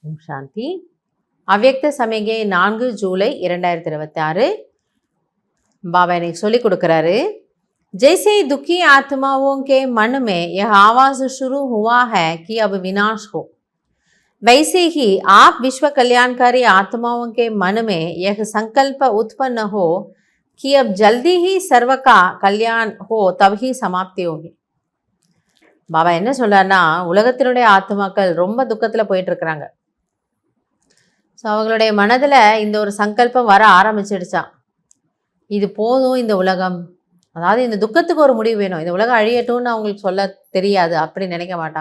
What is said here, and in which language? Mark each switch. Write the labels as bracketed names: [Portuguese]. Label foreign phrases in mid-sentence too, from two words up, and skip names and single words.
[Tamil] சாந்தி. அவ்யக்த சமிகை 4 ஜூலை 2026. [Hindi] बाबा ने சொல்லி கொடுக்கறாரு. जैसे दुखी आत्माओं के मन में यह आवाज शुरू हुआ है कि अब विनाश हो, वैसे ही आप विश्व कल्याणकारी आत्माओं के मन में यह संकल्प उत्पन्न हो कि अब जल्दी ही सर्व का कल्याण हो, तब ही समाप्ति होगी. [Tamil] பாபா என்ன சொல்றாருன்னா, உலகத்தினுடைய ஆத்மாக்கள் ரொம்ப துக்கத்தில் போயிட்டு இருக்கிறாங்க. ஸோ அவங்களுடைய மனதில் இந்த ஒரு சங்கல்பம் வர ஆரம்பிச்சிடுச்சான். இது போதும் இந்த உலகம், அதாவது இந்த துக்கத்துக்கு ஒரு முடிவு வேணும், இந்த உலகம் அழியட்டும்னு அவங்களுக்கு சொல்ல தெரியாது, அப்படி நினைக்க மாட்டாங்க.